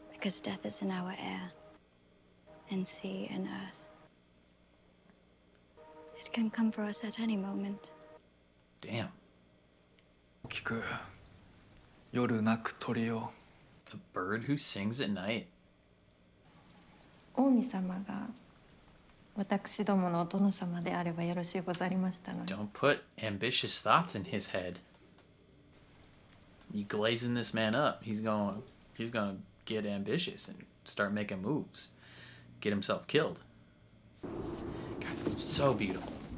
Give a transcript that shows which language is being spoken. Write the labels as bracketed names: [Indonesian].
[English] Because death is in our air, in sea and earth. It can come for us at any moment. Damn. [Japanese] 聞く夜鳴く鳥よ [English] The bird who sings at night. [Japanese] 王様が私どものお殿様であればよろしゅうござりましたのに。 [English] Don't put ambitious thoughts in his head. You glazing this man up. He's gonna get ambitious and start making moves. Get himself killed. God, it's so beautiful.